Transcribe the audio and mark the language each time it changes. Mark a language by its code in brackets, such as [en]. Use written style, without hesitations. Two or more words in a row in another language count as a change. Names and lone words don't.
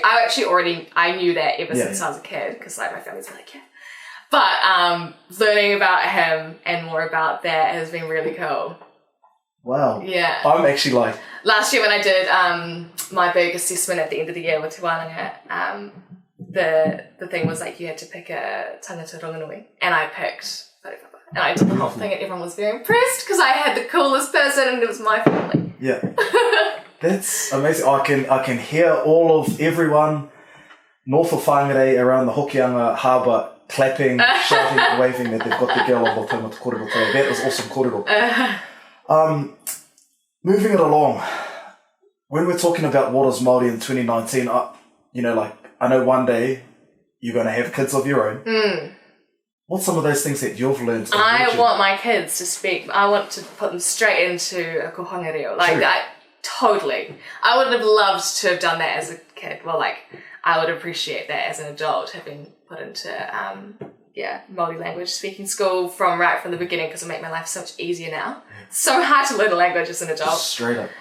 [en] I knew that ever since I was a kid, because like my family's like, But learning about him and more about that has been really cool. Wow. Yeah. I'm actually like... Last year when I did my big assessment at the end of the year with Te Wānanga, the thing was like you had to pick a [mi] tangata rongonui, [en] and I picked whakapapa. And I did the whole thing and everyone was very impressed because I had the coolest person and it was my family. Yeah. That's amazing. I can hear all of everyone north of Whangarei around the Hokianga harbour clapping, shouting and waving that they've got the girl on the Taumata Kōrero today. That was awesome kōrero. Moving it along, when we're talking about what is Māori in 2019, I know one day you're going to have kids of your own. What's some of those things that you've learned? I want my kids to speak. I want to put them straight into a [mi] kohanga reo. [en] Totally. I would have loved to have done that as a kid. Well, I would appreciate that as an adult, having put into, Māori language speaking school right from the beginning, because it make my life so much easier now. It's so hard to learn a language as an adult. Just straight up.